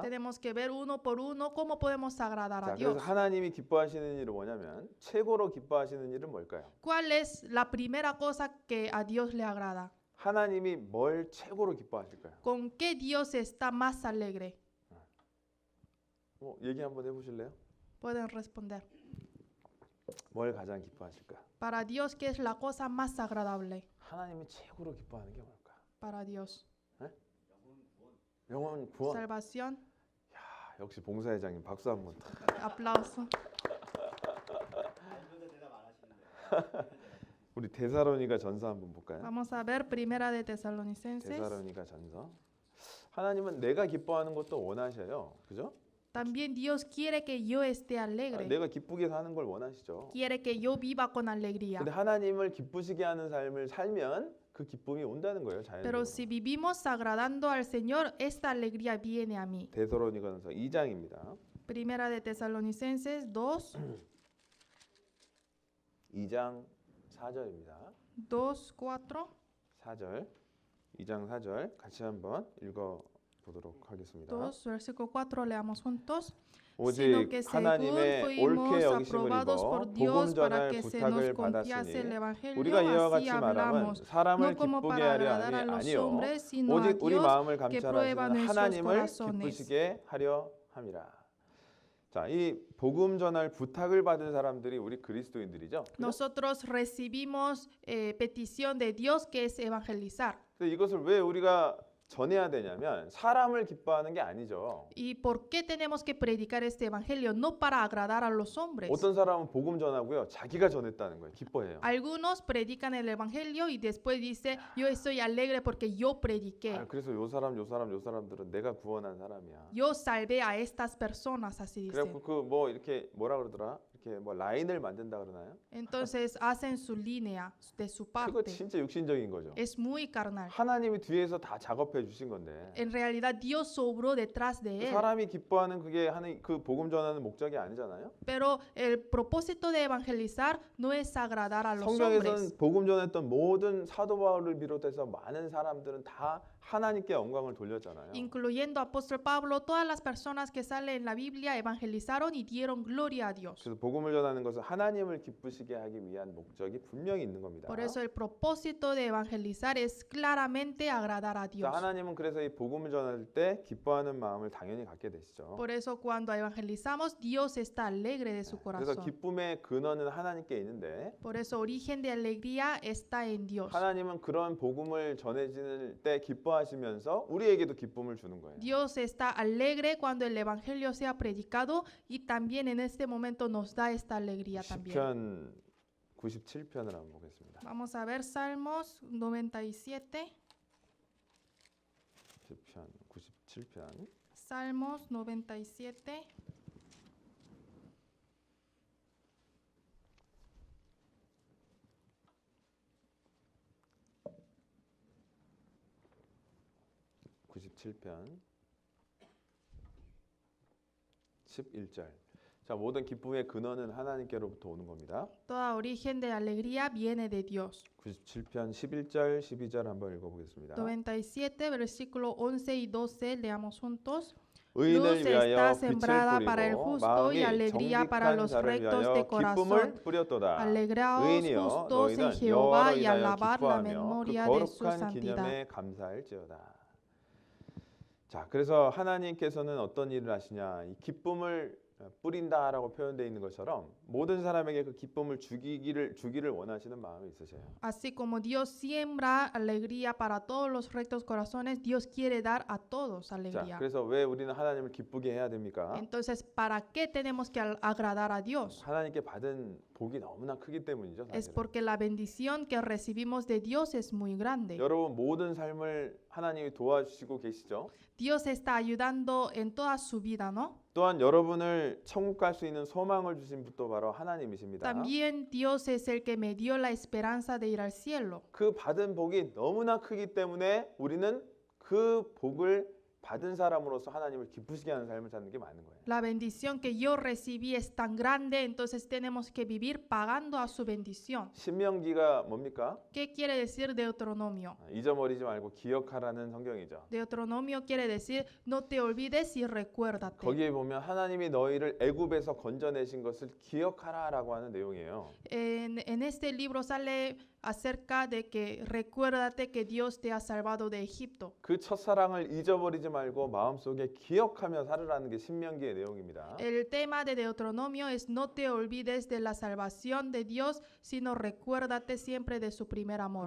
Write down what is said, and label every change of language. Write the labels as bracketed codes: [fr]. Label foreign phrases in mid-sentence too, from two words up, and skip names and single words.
[es] Tenemos que ver uno por uno cómo podemos agradar [ko] 자, [es] a [ko] 그래서 [es] Dios. [ko] 하나님이 기뻐하시는 일은 뭐냐면 최고로 기뻐하시는 일은 뭘까요? [es] ¿Cuál es la primera cosa que a Dios le agrada? [ko] 하나님이 뭘 최고로 기뻐하실까요? [es] ¿Con qué Dios está más alegre? [ko] 얘기 한번 해보실래요? [es] Pueden responder. [ko] 뭘 가장 기뻐하실까? [es] Para Dios, ¿qué es la cosa más agradable? [ko] 하나님이 최고로 기뻐하는 게 뭘까? [es] Para Dios. [ko] 영혼 구원. [es] Salvación. [ko] 역시 봉사회장님 박수 한번. [es] Aplauso. [ko] 우리 데살로니가 전서 한번 볼까요? [es] Vamos a ver Primera de Tesalonicenses. [ko] 데살로니가 전서. 하나님은 내가 기뻐하는 것도 원하셔요. 그죠? [es] También Dios quiere que yo esté alegre. [ko] 내가 기쁘게 사는 걸 원하시죠. [es] Quiere que yo viva con alegría. [ko] 근데 하나님을 기쁘시게 하는 삶을 살면 그 기쁨이 온다는 거예요. [es] Pero [ko] 자연적으로. [es] si vivimos agradando al Señor, esta alegría viene a mí. [ko] 데살로니가전서 2장입니다. [es] Primera de Tesalonicenses 2, [ko] 2장 4절입니다. [es] 2, 4. [ko] 4절. 2장 4절 같이 한번 읽어 보도록 하겠습니다. [es] 2, versículo 4, leamos juntos. Sino [ko] 오직 [es] que según [ko] 하나님의 [es] fuimos [ko] 옳게 여기심을 [es] aprobados [ko] 입어 [es] por [ko] 복음 [es] Dios para [ko] 전할 [es] que se nos [ko] 부탁을 [es] confiase el [ko] 받았으니 [es] evangelio, [ko] 우리가 이와 [es] así [ko] 같이 말함은 [es] hablamos, [ko] 사람을 [es] no como [ko] 기쁘게 [es] para [ko] 하려 [es] agradar a [ko] 함이 [es] los [ko] 아니요 [es] hombres, sino a [ko] 오직 우리 [es] Dios [ko] 마음을 [es] que prueba [ko] 감찰하시는 [es] nuestros [ko] 하나님을 [es] corazones. [ko] 기쁘시게 하려 함이라. 자, 이 복음 전할 부탁을 받은 사람들이 우리 그리스도인들이죠. 그죠? [es] Nosotros recibimos petición de Dios que es evangelizar. [ko] 근데 이것을 왜 우리가 전해야 되냐면 사람을 기뻐하는 게 아니죠. [es] ¿Y por qué tenemos que predicar este evangelio? No para agradar a los hombres. [ko] 어떤 사람은 복음 전하고요, 자기가 전했다는 거예요. 기뻐해요. [es] Algunos predican el evangelio y después dice, yo estoy alegre porque yo prediqué. [ko] 그래서 요 사람들은 내가 구원한 사람이야. [es] Yo salvé a estas personas, así [ko] 그래서 [es] dicen. [ko] 그 뭐 이렇게 뭐라 그러더라? 이렇게 뭐 라인을 만든다 그러나요? [es] Entonces hacen su línea de su [ko] 그거 [es] parte. [ko] 진짜 육신적인 거죠. [es] Es muy carnal. [ko] 하나님이 뒤에서 다 작업해 주신 건데 [es] En realidad Dios sobró detrás de él. [ko] 사람이 기뻐하는 그게 하는 그 복음 전하는 목적이 아니잖아요. [es] Pero el propósito de evangelizar no es agradar a los hombres. [ko] 성경에서는 복음 전했던 모든 사도 바울을 비롯해서 많은 사람들은 다 하나님께 영광을 돌렸잖아요. [es] Incluyendo apóstol Pablo, todas las personas que salen en la Biblia evangelizaron y dieron gloria a Dios. [ko] 그래서 복음을 전하는 것은 하나님을 기쁘시게 하기 위한 목적이 분명히 있는 겁니다. [es] Por eso el propósito de evangelizar es claramente agradar a Dios. [ko] 자, 하나님은 그래서 이 복음을 전할 때 기뻐하는 마음을 당연히 갖게 되시죠. [es] Por eso cuando evangelizamos, Dios está alegre de su [ko] 그래서 [es] corazón. [ko] 기쁨의 근원은 하나님께 있는데 [es] Por eso origen de alegría está en Dios. [ko] 하나님은 그런 복음을 전해질 때 기뻐하시면서 우리에게도 기쁨을 주는 거예요. [es] Dios está alegre cuando el evangelio sea predicado y también en este momento nos da esta alegría también. [ko] 시편 97편을 한번 보겠습니다. [es] Vamos a ver Salmos 97. [ko] 시편 97편 [es] Salmos 97. [ko] 편 11절. 자, 모든 기쁨의 근원은 하나님께로부터 오는 겁니다. [es] Toda origen de alegría viene de Dios. [ko] 97편 11절, 12절 한번 읽어보겠습니다. [es] 97, versículo 11 y 12, leamos juntos. [ko] 의인을 [es] Luz [ko] 위하여 [es] está [ko] 빛을 [es] sembrada para el [ko] 뿌리고 [es] justo y [ko] 마음이 [es] alegría para [ko] 정직한 [es] los [ko] 자를 [es] rectos [ko] 위하여 [es] de corazón. [ko] 기쁨을 뿌렸도다. [es] Alegraos [ko] 의인이여 [es] justos en [ko] 너희는 [es] Jehová [ko] 여호와로 [es] y [ko] 인하여 [es] alabar la [ko] 기뻐하며 그 [es] memoria de su [ko] 거룩한 [es] santidad. [ko] 기념에 감사할지어다. 자, 그래서 하나님께서는 어떤 일을 하시냐? 이 기쁨을 뿌린다라고 표현되어 있는 것처럼 모든 사람에게 그 기쁨을 주기를 원하시는 마음이 있으세요. [es] Así como Dios siembra alegría para todos los rectos corazones, Dios quiere dar a todos [ko] 자, [es] alegría. [ko] 그래서 왜 우리는 하나님을 기쁘게 해야 됩니까? [es] Entonces, ¿para qué tenemos que agradar a Dios? [ko] 하나님께 받은 복이 너무나 크기 때문이죠. [es] Es [ko] 사실은. [es] porque la bendición que recibimos de Dios es muy grande. [ko] 여러분 모든 삶을 하나님이 도와주시고 계시죠. [es] Dios está ayudando en toda su vida, ¿no? [ko] 또한 여러분을 천국 갈 수 있는 소망을 주신 분도 바로 하나님이십니다. [es] También Dios es el que me dio la esperanza de ir al cielo. [ko] 그 받은 복이 너무나 크기 때문에 우리는 그 복을 받은 사람으로서 하나님을 기쁘시게 하는 삶을 사는 게 맞는 거예요. [es] La bendición que yo recibí es tan grande, entonces tenemos que vivir pagando a su bendición. [ko] 신명기가 뭡니까? [es] ¿Qué quiere decir Deuteronomio? [ko] 잊어버리지 말고 기억하라는 성경이죠. [es] Deuteronomio quiere decir no te olvides y recuérdate. [ko] 거기에 보면 하나님이 너희를 애굽에서 건져내신 것을 기억하라라고 하는 내용이에요. [es] En este libro sale acerca de que recuérdate que Dios te ha salvado de Egipto. [ko] 그 첫사랑을 잊어버리지 말고 마음속에 기억하며 살으라는 게 신명기의 내용입니다. [es] El tema de Deuteronomio es no te olvides de la salvación de Dios, sino recuérdate siempre de su primer amor.